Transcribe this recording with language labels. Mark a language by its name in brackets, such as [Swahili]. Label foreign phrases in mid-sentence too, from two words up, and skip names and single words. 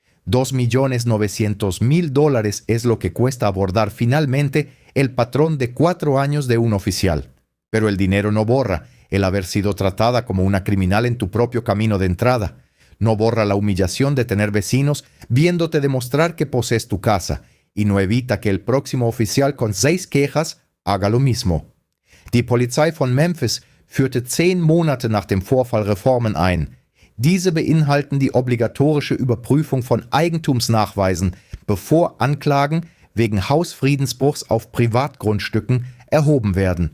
[Spanish] $2.900.000 es lo que cuesta abordar finalmente el patrón de 4 años de un oficial. Pero el dinero no borra el haber sido tratada como una criminal en tu propio camino de entrada. No borra la humillación de tener vecinos viéndote demostrar que posees tu casa y no evita que el próximo oficial con 6 quejas haga lo mismo. [German] Die Polizei von Memphis führte 10 Monate nach dem Vorfall Reformen ein. Diese beinhalten die obligatorische Überprüfung von Eigentumsnachweisen, bevor Anklagen wegen Hausfriedensbruchs auf Privatgrundstücken erhoben werden.